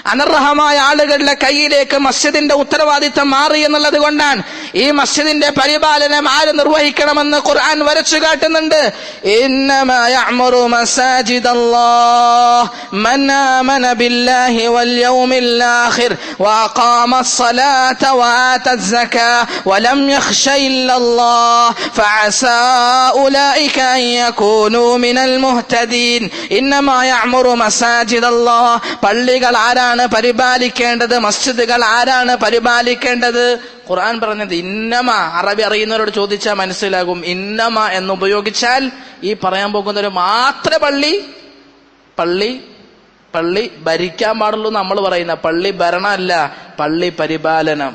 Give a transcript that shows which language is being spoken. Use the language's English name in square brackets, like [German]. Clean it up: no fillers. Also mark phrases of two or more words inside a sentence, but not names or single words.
[Malayalam] അനർഹമായ ആളുകളുടെ കയ്യിലേക്ക് മസ്ജിദിന്റെ ഉത്തരവാദിത്തം മാറി എന്നുള്ളത് കൊണ്ടാണ് ഈ മസ്ജിദിന്റെ പരിപാലനം ആര് നിർവഹിക്കണമെന്ന് ഖുർആൻ വരച്ചു കാട്ടുന്നുണ്ട്. [Arabic] إنما يعمر مساجد الله من آمن بالله واليوم الآخر وأقام الصلاة وآتى الزكاة ولم يخش إلا الله فعسى أولئك أن يكونوا من المهتدين. إنما يعمر مساجد الله. [Malayalam] പള്ളികൾ ആരാണ് പരിപാലിക്കേണ്ടത്? മസ്ജിദുകൾ ആരാണ് പരിപാലിക്കേണ്ടത്? ഖുർആൻ പറഞ്ഞത് ഇന്നമ. അറബി അറിയുന്നവരോട് ചോദിച്ചാൽ മനസ്സിലാകും. ഇന്നമ എന്ന് ഉപയോഗിച്ചാൽ ഈ പറയാൻ പോകുന്നവര് മാത്രമേ പള്ളി ഭരിക്കാൻ പാടുള്ളൂ നമ്മൾ പറയുന്ന പള്ളി ഭരണമല്ല, പള്ളി പരിപാലനം.